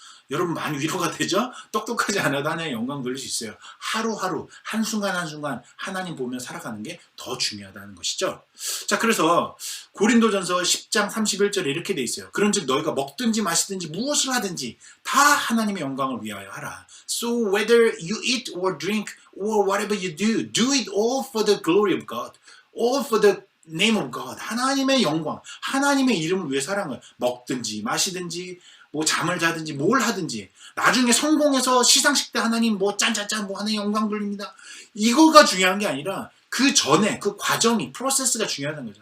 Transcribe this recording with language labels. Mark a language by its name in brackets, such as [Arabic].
[Korean] 여러분 많이 위로가 되죠? 똑똑하지 않아도 하나님의 영광 돌릴 수 있어요. 하루하루 한순간 한순간 하나님 보며 살아가는 게 더 중요하다는 것이죠. 자, 그래서 고린도전서 10장 31절에 이렇게 돼 있어요. 그런즉 너희가 먹든지 마시든지 무엇을 하든지 다 하나님의 영광을 위하여 하라. [English] So whether you eat or drink or whatever you do, do it all for the glory of God. All for the name of God. [Korean] 하나님의 영광, 하나님의 이름을 위해 살아가는 거예요. 먹든지 마시든지 뭐 잠을 자든지 뭘 하든지 나중에 성공해서 시상식 때 하나님 뭐 짠짠짠 뭐 하나님 영광 돌립니다. 이거가 중요한 게 아니라 그 전에 그 과정이 프로세스가 중요하다는 거죠.